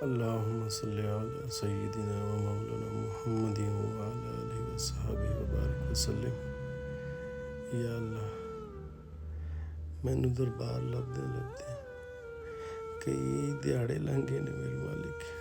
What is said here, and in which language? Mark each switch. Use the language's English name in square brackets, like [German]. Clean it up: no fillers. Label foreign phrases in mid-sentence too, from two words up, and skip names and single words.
[Arabic] اللهم صل على سيدنا ومولانا محمد وعلى آله وصحبه وبارك وسلم. يا الله, [Punjabi] مینوں دربار لبھدے لبھدے کئی دیہاڑے لنگھ گئے نے میرے مالک.